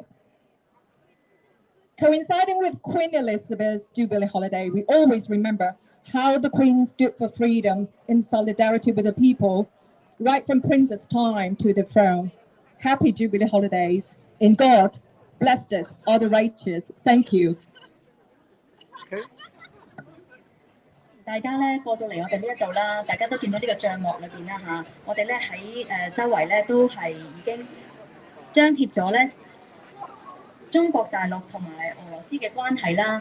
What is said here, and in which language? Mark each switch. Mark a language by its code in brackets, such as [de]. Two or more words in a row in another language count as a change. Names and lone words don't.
[en] Coinciding with Queen Elizabeth's Jubilee holiday, we always remember how the Queen stood for freedom in solidarity with the people, right from Prince's time to the throne. Happy Jubilee holidays. In God, blessed are the righteous. Thank you. Okay. [yue] 大家咧過到嚟我哋呢一度啦，大家都見到呢個帳幕裏邊啦嚇，我哋咧喺周圍咧都係已經張貼咗咧中國大陸同埋俄羅斯嘅關係啦。